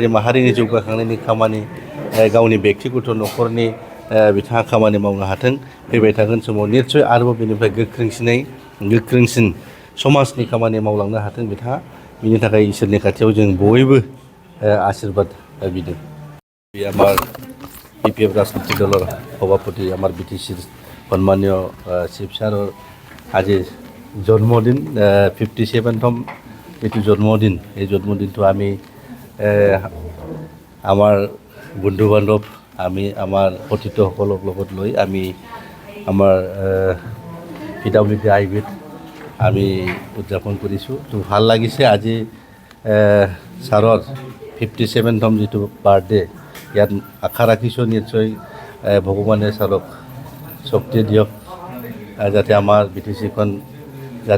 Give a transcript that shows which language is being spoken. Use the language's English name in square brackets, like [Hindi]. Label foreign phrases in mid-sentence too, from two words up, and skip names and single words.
[Bodo] माहारिनि जौगाखांनायनि खामानि गावनि बेक्तिगत न'खरनि बिथाङा खामानि मावनो हाथों फैबाय थागोन समाव निस्सय आरोबाव बेनिफ्राय गोख्रोंसिन समाजनि खामानि मावलांनो हाथों बिथाङा बिनि थाखाय इसोरनि खाथियाव जों बयबो आशीर्बाद बिदों [Assamese] আমার বিপিএফ রাজনৈতিক দলের সভাপতি আমার বিটিসির সন্মানীয় শিৱ ছাৰৰ আজি জন্মদিন 57তম এইটো জন্মদিন এই জন্মদিনটো আমি আমাৰ বন্ধু বান্ধৱ আমি আমাৰ অতিথিসকলক লগত লৈ আমি আমাৰ PWD আইবিত আমি উদযাপন কৰিছোঁ তো ভাল লাগিছে আজি ছাৰৰ 57তম যিটো বাৰ্থডে ইয়াত আশা ৰাখিছোঁ নিশ্চয় ভগৱানে ছাৰক শক্তি দিয়ক যাতে আমাৰ বিটিচিখন যাতে